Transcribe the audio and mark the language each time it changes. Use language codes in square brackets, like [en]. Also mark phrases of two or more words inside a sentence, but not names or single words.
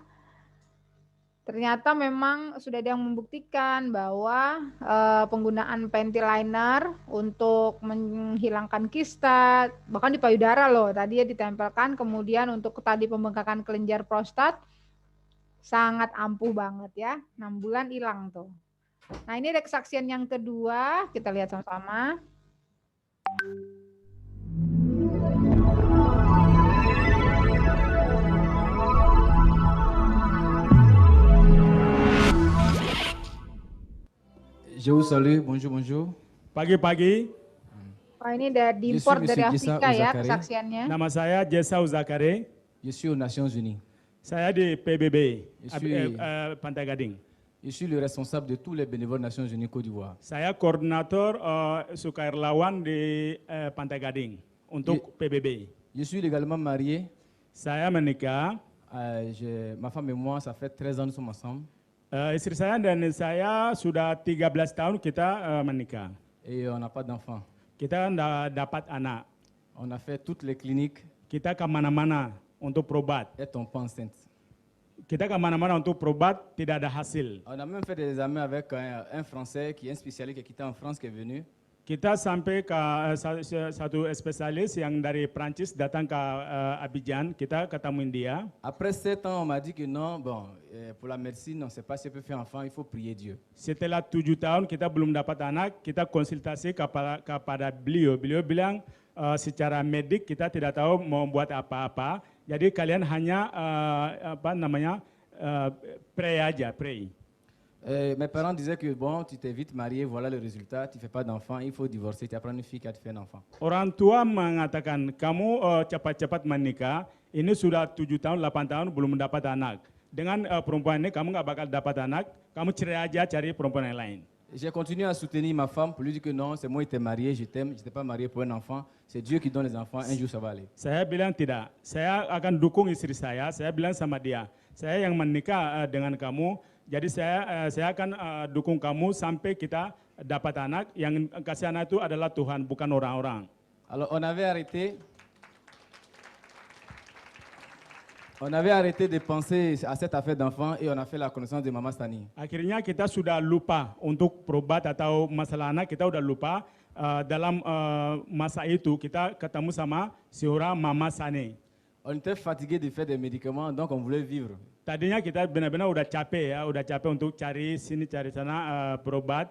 [id] Ternyata memang sudah ada yang membuktikan bahwa penggunaan [en] panty liner [id] untuk menghilangkan kista, bahkan di payudara loh, tadi ya ditempelkan, kemudian untuk tadi pembengkakan kelenjar prostat, sangat ampuh banget ya, 6 bulan hilang tuh. Nah ini ada kesaksian yang kedua, kita lihat sama-sama. [fr] Je vous salue, bonjour, bonjour. [id] Pagi-pagi, Wah ini diimport dari Monsieur Afrika ya Zakare. kesaksiannya. nama saya Jesau Zakare. [fr] Je suis aux Nations Unies. [id] Saya di PBB, [fr] Je suis- [id] Pantai Gading. [fr] Je suis le responsable de tous les bénévoles Nations Unies Côte d'Ivoire. [id] Saya koordinator sukarelawan di Pantai Gading untuk PBB. [fr] Je suis légalement marié. [id] Saya menikah, [fr] Ma femme et moi, ça fait 13 ans nous sommes ensemble. [id] istri saya dan saya sudah 13 tahun kita menikah. [fr] Et on n'a pas d'enfants. [id] Kita tidak dapat anak. [fr] On a fait toutes les cliniques [id] Kita kemana-mana untuk berobat. [fr] et tombe pas enceinte. [id] Kita kemana-mana untuk berobat, tidak ada hasil. [fr] On a même fait des examens avec un Français qui est un spécialiste qui était en France, qui est venu. [id] Kita sampai ke satu spesialis yang dari Prancis datang ke Abidjan, kita ketemuin dia. [fr] Après 7 ans, on m'a dit que non, bon, pour la médecine, on ne sait pas si on peut faire enfant, il faut prier Dieu. [id] Setelah 7 tahun kita belum dapat anak, kita konsultasi kepada beliau. Beliau bilang secara medik kita tidak tahu mau buat apa-apa. Jadi kalian hanya pray aja, pray. [fr] Mes parents disaient que bon, tu t'es vite marié, voilà le résultat, tu ne fais pas d'enfant, il faut divorcer, tu apprends une fille qui a fait un enfant. [id] Orang tua mengatakan, kamu cepat-cepat menikah, ini sudah 7 tahun, 8 tahun belum dapat anak. Dengan perempuan ini kamu nggak bakal dapat anak, kamu cerai aja cari perempuan yang lain. [fr] J'ai continué à soutenir ma femme pour lui dire que non, c'est moi qui t'ai marié, je t'aime, je n'étais pas marié pour un enfant, c'est Dieu qui donne les enfants, un jour ça va aller. [id] Saya bilang tidak, saya akan dukung istri saya bilang sama dia, saya yang menikah dengan kamu, jadi saya akan dukung kamu sampai kita dapat anak, yang kasih anak itu adalah Tuhan, bukan orang-orang. [fr] Alors on avait arrêté de penser à cette affaire d'enfant et on a fait la connaissance de Mama Stani. [id] Akhirnya kita sudah lupa untuk berobat atau masalah anak, kita udah lupa. Dalam masa itu kita ketemu sama seorang Mama Sane. [fr] On était fatigué de faire des médicaments, donc on voulait vivre. [id] Tadinya kita benar-benar udah capek untuk cari sini cari sana berobat.